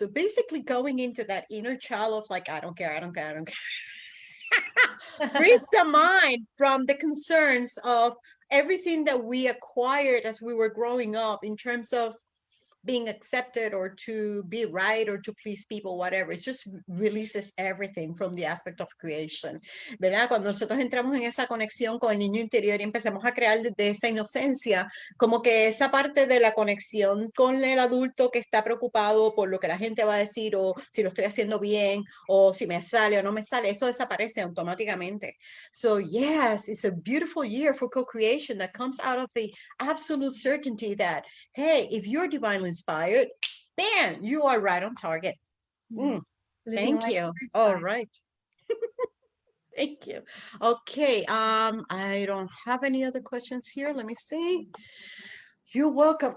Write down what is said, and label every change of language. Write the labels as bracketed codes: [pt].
[en] So basically going into that inner child of like, I don't care, I don't care, I don't care. Frees the mind from the concerns of everything that we acquired as we were growing up in terms of being accepted or to be right or to please people, whatever. It just releases everything from the aspect of creation, ¿verdad? [es] Cuando nosotros entramos en esa conexión con el niño interior y empezamos a crear desde esa inocencia, como que esa parte de la conexión con el adulto que está preocupado por lo que la gente va a decir, o si lo estoy haciendo bien, o si me sale o no me sale, eso desaparece automáticamente. [en] So yes, it's a beautiful year for co-creation that comes out of the absolute certainty that, hey, if you're divinely inspired, bam, you are right on target. Thank you. All right. Thank you. Okay, I don't have any other questions here. Let me see. You're welcome.